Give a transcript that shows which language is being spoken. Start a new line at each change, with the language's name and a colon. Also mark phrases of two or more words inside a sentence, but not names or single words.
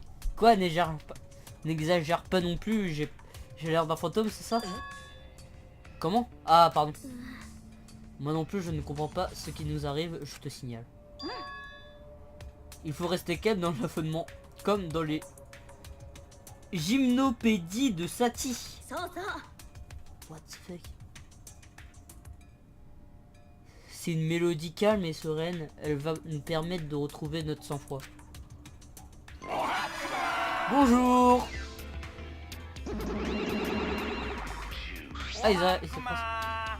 French: Quoi, n'exagère pas non plus, j'ai l'air d'un fantôme, c'est ça? Comment? Ah, pardon. Moi non plus, je ne comprends pas ce qui nous arrive, je te signale. Il faut rester calme dans l'affolement, comme dans les gymnopédies de Satie.
Japanese: そうそう
English: What the fuck?
French: C'est une mélodie calme et sereine, elle va nous permettre de retrouver notre sang-froid. Bonjour. Ah, ils se passent.